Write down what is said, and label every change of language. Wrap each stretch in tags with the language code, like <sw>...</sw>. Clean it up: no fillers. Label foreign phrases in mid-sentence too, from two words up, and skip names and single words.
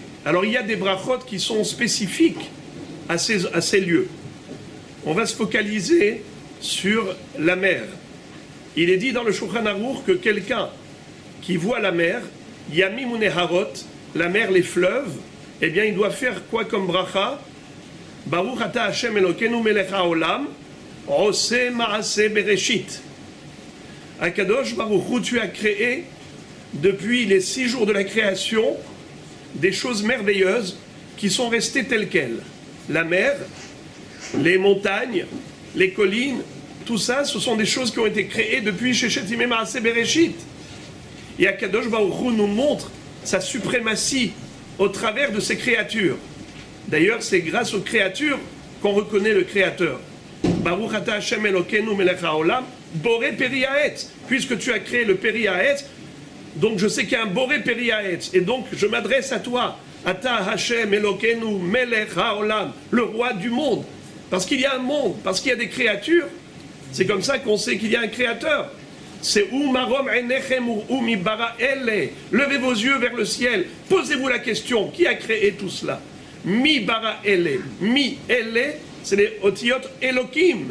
<fr>Alors il y a des brachot qui sont spécifiques à ces lieux. On va se focaliser sur la mer. Il est dit dans le Shulchan Aruch que quelqu'un qui voit la mer, Yamim ou Neharot, la mer, les fleuves, eh bien il doit faire quoi comme bracha?</fr> <he>ברוך אתה השם אלוקינו מלך העולם, עושה מעשה בראשית. הקדוש ברוך הוא,</he> <fr>tu as créé depuis les 6 jours de la création des choses merveilleuses qui sont restées telles quelles. La mer, les montagnes, les collines, tout ça, ce sont des choses qui ont été créées depuis</fr> <he>ששת ימי מעשה בראשית.</he> <fr>Et</fr> <he>הקדוש ברוך הוא</he> <fr>nous montre sa suprématie au travers de ces créatures. D'ailleurs, c'est grâce aux créatures qu'on reconnaît le Créateur.</fr> <he>ברוך אתה השם אלוקינו מלך העולם, בורא פרי העץ.</he> <fr>Puisque tu as créé le</fr> <he>פרי העץ,</he> <fr>donc je sais qu'il y a un</fr> <he>בורא פרי העץ.</he> <fr>Et donc je m'adresse à toi,</fr> <he>אתה השם אלוקינו מלך העולם,</he> <fr>le roi du monde. Parce qu'il y a un monde, parce qu'il y a des créatures. C'est comme ça qu'on sait qu'il y a un Créateur.</fr> <he>C'est ומרום עיניכם ומי ברא אלה.</he> <fr>Levez vos yeux vers le ciel. Posez-vous la question, qui a créé tout cela?</fr> <he>מי ברא אלה. מי אלה,</he> <fr>c'est les</fr> <he>אותיות אלוקים.</he>